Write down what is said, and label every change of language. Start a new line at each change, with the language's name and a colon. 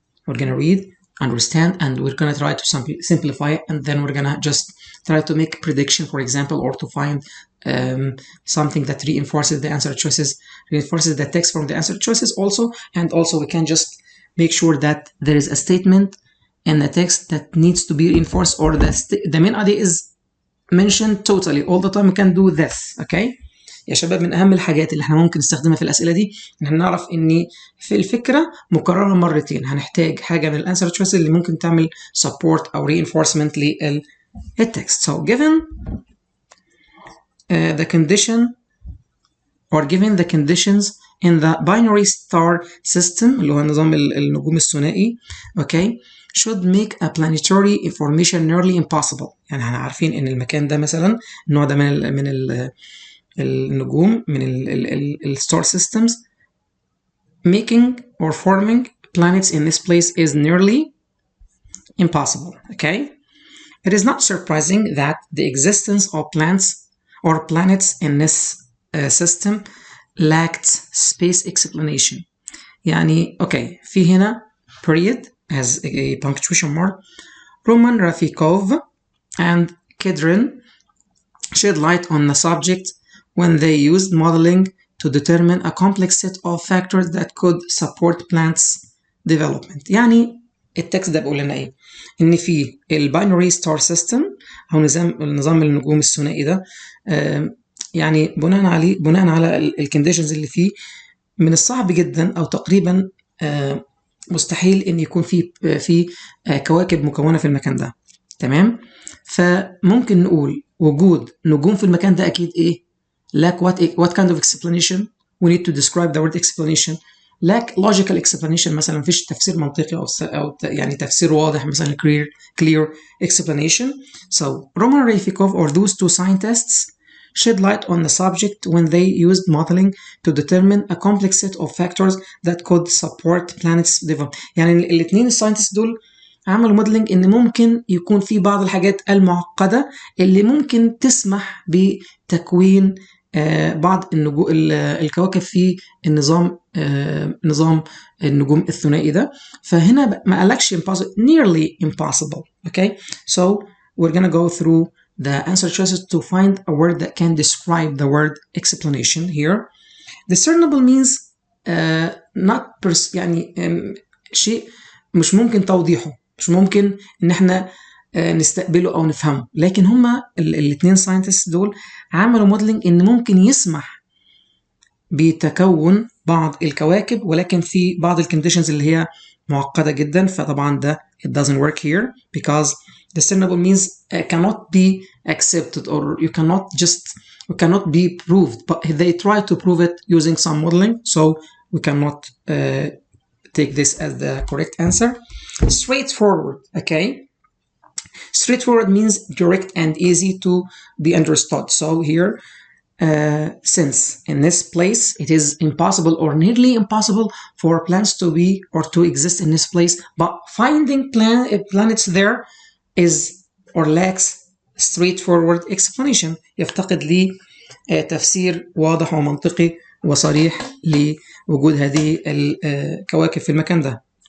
English: We're gonna read, understand, and we're gonna try to simplify it, and then we're gonna just try to make a prediction, for example, or to find something that reinforces the answer choices, reinforces the text from the answer choices also. And also we can just make sure that there is a statement in the text that needs to be reinforced, or the main idea is mentioned totally all the time. We can do this.
Arabic: Okay يا شباب، من أهم الحاجات اللي احنا ممكن نستخدمها في الأسئلة دي إن احنا نعرف إن في الفكرة مكررة مرتين. هنحتاج حاجة من الأنسر تشويس اللي ممكن تعمل support أو reinforcement للتكست.
English: So given the condition or given the conditions in the binary star system
Arabic: اللي هو نظام النجوم الثنائي
English: okay should make a planetary information nearly impossible.
Arabic: يعني احنا عارفين إن المكان ده مثلا النوع ده من النجوم من الستار
English: systems making or forming planets in this place is nearly impossible. Okay, it is not surprising that the existence of planets in this system lacked space explanation. يعني okay في هنا period has a punctuation mark. Roman Rafikov and Kedrin shed light on the subject when they used modeling to determine a complex set of factors that could support plants development.
Arabic: يعني التكست ده بيقول لنا ايه؟ ان في الباينري ستار سيستم او نظام النجوم الثنائي ده يعني بناء على الكونديشنز اللي فيه من الصعب جدا او تقريبا مستحيل ان يكون في كواكب مكونه في المكان ده. تمام؟ فممكن نقول وجود نجوم في المكان ده اكيد ايه؟
English: lack what kind of explanation? We need to describe the word explanation. lack logical explanation،
Arabic: مثلا مفيش تفسير منطقي أو يعني تفسير واضح، مثلا
English: clear explanation. So Roman Rafikov or those two scientists shed light on the subject when they used modeling to determine a complex set of factors that could support planets development.
Arabic: يعني الاثنين الساينتست دول عملوا موديلنج ان ممكن يكون في بعض الحاجات المعقده اللي ممكن تسمح بتكوين بعض الكواكب في النظام نظام النجوم الثنائي ده. فهنا ما قالكش
English: impossible, nearly impossible. Okay, so we're gonna go through the answer choices to find a word that can describe the word explanation here. Discernible means not
Arabic: يعني شيء مش ممكن توضيحه، مش ممكن ان احنا نستقبله او نفهمه، لكن هما الاثنين ساينتست دول عملوا موديلنج ان ممكن يسمح بتكون بعض الكواكب، ولكن في بعض الكونديشنز اللي هي معقده جدا. فطبعا ده
English: it doesn't work here because discernible means cannot be accepted or you cannot be proved, but they try to prove it using some modeling, so we cannot take this as the correct answer. Straightforward. Okay, straightforward means direct and easy to be understood. So here since in this place it is impossible or nearly impossible for plants to be or to exist in this place, but finding planets there is or lacks straightforward explanation.
Arabic: يفتقد لي تفسير واضح ومنطقي وصريح لوجود هذه الكواكب في المكان ده.